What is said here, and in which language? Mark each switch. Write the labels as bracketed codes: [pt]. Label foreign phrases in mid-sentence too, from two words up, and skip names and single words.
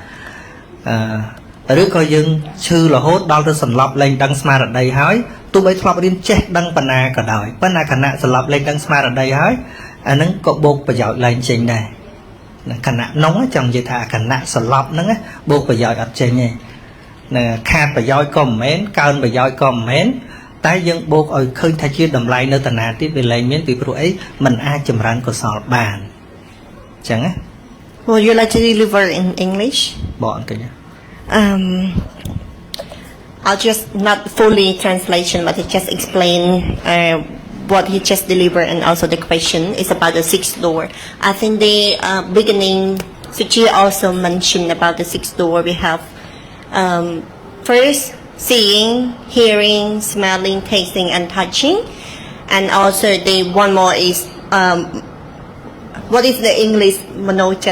[km] ឬក៏យើងឈឺរហូតដល់ទៅសន្លប់លែងដឹងស្មារតីហើយទោះបីធ្លាប់រៀនចេះដឹងបណ្ណាក៏ដោយប៉ុន្តែខណៈសន្លប់លែងដឹងស្មារតីហើយអាហ្នឹងក៏បូកប្រយោជន៍លែងចេញដែរខណៈនោះចង់និយាយថាខណៈសន្លប់ហ្នឹងបូកប្រយោជន៍អត់ចេញទេខាតប្រយោជន៍ក៏មិនមែនកើនប្រយោជន៍ក៏មិនមែនតែយើងបូកឲ្យឃើញថាជាតម្លៃនៅតាណាទៀតវាលែងមានពីព្រោះអីมันអាចចម្រើនកុសលបានអញ្ចឹងណា [en] Would you like to deliver in English? [km] បងអញ្ចឹង [en] I'll just not fully translation, but I just explain what he just delivered, and also the question is about the sixth door. I think the beginning, Suchi also mentioned about the sixth door. We have first seeing, hearing, smelling, tasting, and touching, and also the one more is what is the English Manojat?